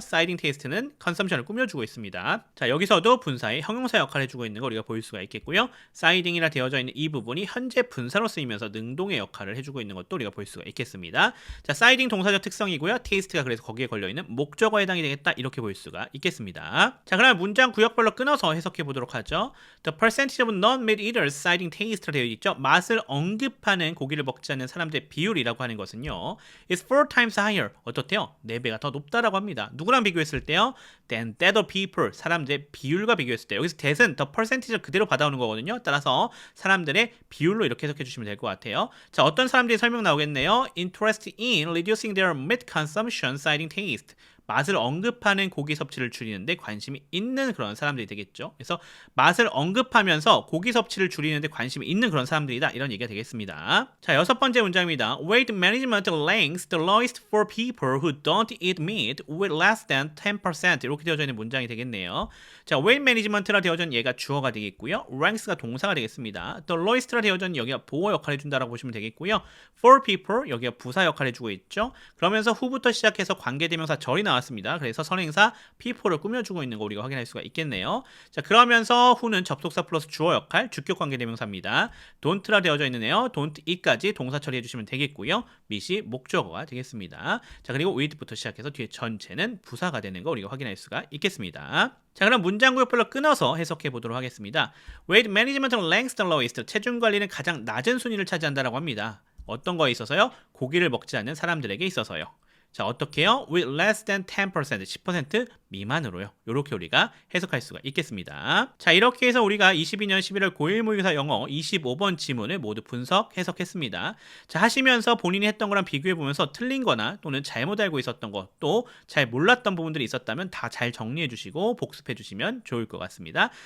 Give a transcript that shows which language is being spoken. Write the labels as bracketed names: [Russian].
[English] Citing taste [Korean] 는 consumption을 꾸며주고 있습니다. 자, 여기서도 분사의 형용사 역할을 해주고 있는 걸 우리가 볼 수가 있겠고요. citing이라 되어져 있는 이 부분이 현재 분사로 쓰이면서 능동의 역할을 해주고 있는 것도 우리가 볼 수가 있겠습니다. 자, citing 동사적 특성이고요. taste가 그래서 거기에 걸려있는 목적어에 해당이 되겠다 이렇게 볼 수가 있겠습니다. 자, 그럼 문장 구역별로 끊어서 해석해 보도록 하죠. [English] The percentage of non-meat eaters citing taste [Korean] 로 되어 있죠. 맛을 언급하는 고기를 먹지 않는 사람들의 비율이라고 하는 것은요. [English] is 4 times higher. [Korean] 어떻대요? 4배가 더 높다라고 합니다. 누구랑 비교했을 때요? [English] than that of people. [Korean] 사람들의 비율과 비교했을 때. 여기서 that은 the percentage를 그대로 받아오는 거거든요. 따라서 사람들의 비율로 이렇게 해석해 주시면 될 것 같아요. 자, 어떤 사람들이 설명 나오겠네요. [English] Interested in reducing their meat consumption citing taste. [Korean] 맛을 언급하는 고기 섭취를 줄이는데 관심이 있는 그런 사람들이 되겠죠. 그래서 맛을 언급하면서 고기 섭취를 줄이는데 관심이 있는 그런 사람들이다. 이런 얘기가 되겠습니다. 자, 6번째 문장입니다. [English] Weight management ranks the lowest for people who don't eat meat with less than 10%. [Korean] 이렇게 되어져 있는 문장이 되겠네요. 자, [English] weight management [Korean] 라 되어져 있는 얘가 주어가 되겠고요. ranks가 동사가 되겠습니다. The lowest라 되어져 있는 여기가 보호 역할을 해준다라고 보시면 되겠고요. [English] for people [Korean] 여기가 부사 역할을 해주고 있죠. 그러면서 who부터 시작해서 관계대명사 절이 나왔습니다. 그래서 선행사 people를 꾸며주고 있는 거 우리가 확인할 수가 있겠네요. 자, 그러면서 who는 접속사 플러스 주어 역할, 주격 관계대명사입니다. don't라 되어져 있는데요. don't eat까지 동사 처리해 주시면 되겠고요. meet이 목적어가 되겠습니다. 자, 그리고 with부터 시작해서 뒤에 전체는 부사가 되는 거 우리가 확인할 수가 있겠습니다. 자, 그럼 문장 구역별로 끊어서 해석해 보도록 하겠습니다. [English] Weight management ranks the lowest. [Korean] 체중 관리는 가장 낮은 순위를 차지한다라고 합니다. 어떤 거에 있어서요? 고기를 먹지 않는 사람들에게 있어서요. 자, 어떻게 해요? [English] With less than 10%, [Korean] 10% 미만으로요. 이렇게 우리가 해석할 수가 있겠습니다. 자, 이렇게 해서 우리가 22년 11월 고1 모의고사 영어 25번 지문을 모두 분석, 해석했습니다. 자, 하시면서 본인이 했던 거랑 비교해보면서 틀린 거나 또는 잘못 알고 있었던 거, 또 잘 몰랐던 부분들이 있었다면 다 잘 정리해 주시고 복습해 주시면 좋을 것 같습니다.